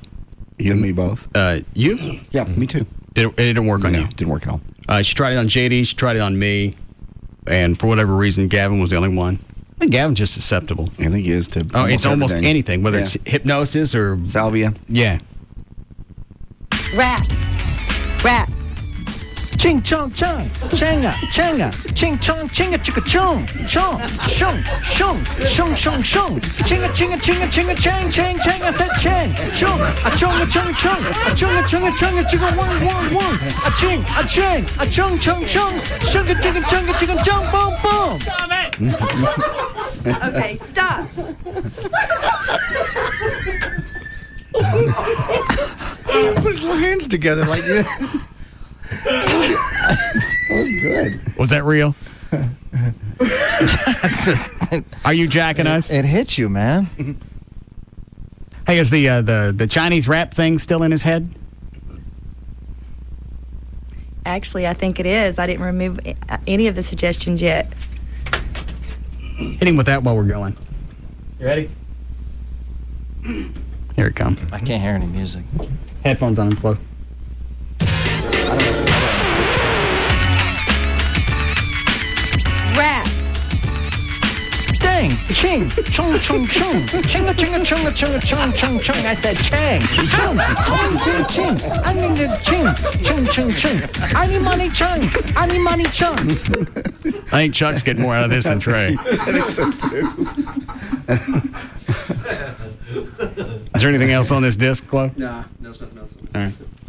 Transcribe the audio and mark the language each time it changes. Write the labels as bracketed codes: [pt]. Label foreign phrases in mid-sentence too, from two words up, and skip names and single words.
[en] You and me both. you. Yeah, me too. It didn't work on No, you. didn't work at all. She tried it on JD. She tried it on me. And for whatever reason, Gavin was the only one. I think Gavin's just susceptible. I think he is to. Oh, it's almost everything. anything, whether Yeah. it's hypnosis or salvia. Yeah. Rap. Rap. Ching chong chong, changa changa, ching chong chinga chicka chong, chong shong shong shong shong shong, chinga chinga chinga chinga chang chang chang. I said chang shong a chong a chong chong a chong a chong a chong a chicka wong wong wong a ching a chang a chong chong chong chunga chicka chunga chicka chong boom boom. Stop it. Okay, stop. Put his little hands together like you. That was good. Was that real? That's just. Are you jacking us? It hits you, man. Hey, is the Chinese rap thing still in his head? Actually, I think it is. I didn't remove any of the suggestions yet. Hit him with that while we're going. You ready? Here it comes. I can't hear any music. Headphones on, Flo. Rap. Dang, ching, chong chong chong, chinga chinga chonga chonga chong chong chong. I said chang, chong, ching ching, I need the ching, ching ching ching. I need money chong, I need money chong. I think Chuck's getting more out of this than Trey. I think so too. Is there anything else on this disc, Chloe? Nah, there's nothing else. All right.